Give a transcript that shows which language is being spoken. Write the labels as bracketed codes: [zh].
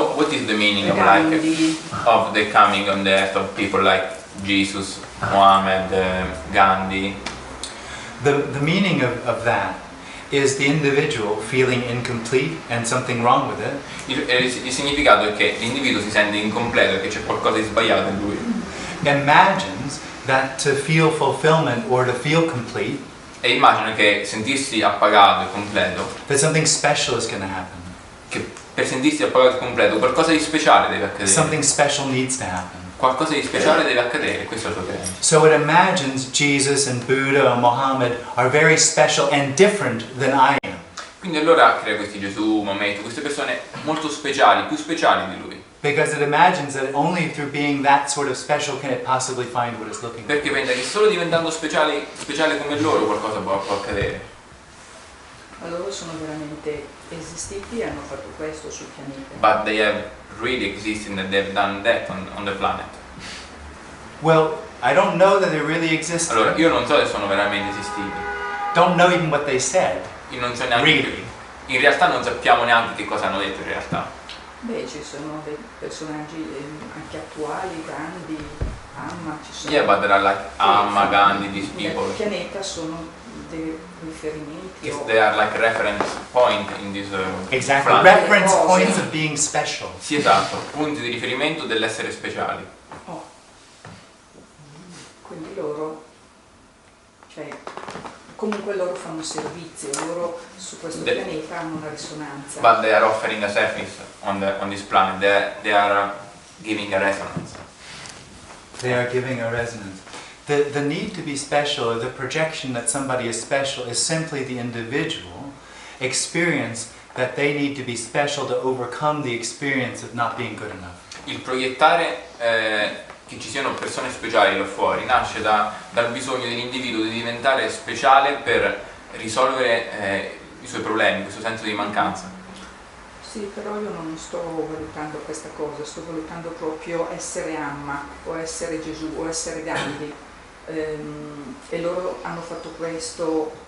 [en] So what is the meaning of Gandhi? of the coming on the earth of people like Jesus, Muhammad, Gandhi? The meaning of that is the individual feeling incomplete and something wrong with it. [it] Il significato è che l'individuo si sente incompleto e che c'è qualcosa di sbagliato in lui. [en] Imagines that to feel fulfillment or to feel complete, [it] E immagina che sentirsi appagato e completo, [en] that something special is going to happen. [it] che per sentirsi appagato e completo qualcosa di speciale deve accadere. [en] Something special needs to happen. [it] Qualcosa di speciale deve accadere, questo è il suo credo. [en] So it imagines Jesus and Buddha and Muhammad are very special and different than I am. [it] Quindi allora crea questi Gesù, Maometto, queste persone molto speciali, più speciali di lui. [en] Because it imagines that only through being that sort of special can it possibly find what it's looking for. [it] Perché pensa che solo diventando speciale come loro qualcosa può accadere. Ma loro sono veramente esistiti e hanno fatto questo sul pianeta. [en] But they have really existed and they've done that on the planet. Well, I don't know that they really exist. [it] Allora, io non so se sono veramente esistiti. [en] Don't know even what they said. [it] Io non so neanche. [en] Really? [it] In realtà non sappiamo neanche che cosa hanno detto in realtà. Beh, ci sono dei personaggi anche attuali, grandi, Amma, ci sono... [en] Yeah, but there are like Amma, Gandhi, these people. [it] Nel pianeta sono dei riferimenti. [en] If they are like reference point in this Exactly. planet. Reference points of being special. [it] Sì, esatto, punti di riferimento dell'essere speciali. Oh. Quindi loro, cioè, comunque loro fanno servizio, loro su questo pianeta hanno una risonanza. [en] But they are offering a service on this planet. They are giving a resonance. They are giving a resonance. The need to be special, or the projection that somebody is special, is simply the individual experience that they need to be special to overcome the experience of not being good enough. [it] Il proiettare che ci siano persone speciali là fuori nasce dal bisogno dell'individuo di diventare speciale per risolvere i suoi problemi, questo senso di mancanza. Sì, però io non sto valutando questa cosa, sto valutando proprio essere Amma o essere Gesù o essere Gandhi, e loro hanno fatto questo.